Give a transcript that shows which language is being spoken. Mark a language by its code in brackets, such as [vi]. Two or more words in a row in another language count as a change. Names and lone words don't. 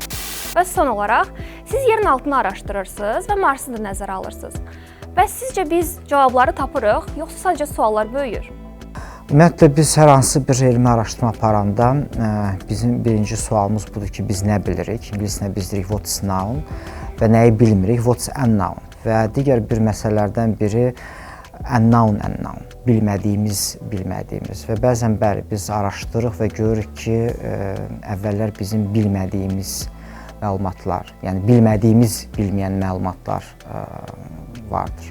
[az] Və son olaraq, siz yerin altını araşdırırsınız və Marsı da nəzərə alırsınız. Bəs sizcə biz cavabları tapırıq, yoxsa sadəcə suallar böyüyür? Ümumiyyətlə, biz hər hansı bir elmi araşdırma aparanda bizim birinci sualımız budur ki, biz nə bilirik? İngiliscə biz deyirik [en] what's known [az] və nəyi bilmirik, [en] what's unknown. [az] Və digər bir məsələlərdən biri unknown, bilmədiyimiz. Və bəzən bəli, biz araşdırırıq və görürük ki, əvvəllər bizim bilmədiyimiz məlumatlar, yəni bilməyən məlumatlar vardır.